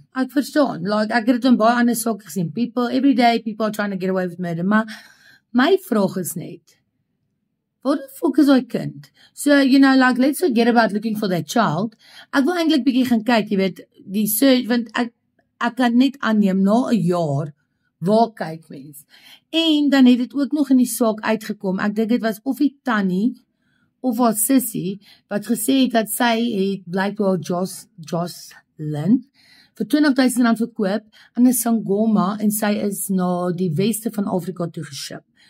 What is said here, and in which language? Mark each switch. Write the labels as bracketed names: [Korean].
[Afrikaans] Like, ek het dit in baie ander sake gesien. [English] Every day, people are trying to get away with murder. [Afrikaans] Maar my vraag is net, [English] what the fuck is daai kind? So, like, let's forget about looking for that child. [Afrikaans] Ek wil eintlik bietjie gaan kyk, jy weet, die search, want ek kan net aanneem, na 'n jaar, waar kyk mens? En dan het dit ook nog in die saak uitgekom, ek dink dit was of die tannie, of haar sussie, wat gesê het dat sy het blykbaar Jocelyn vir R20,000 verkoop aan 'n Sangoma en sy is na die weste van Afrika toe geship.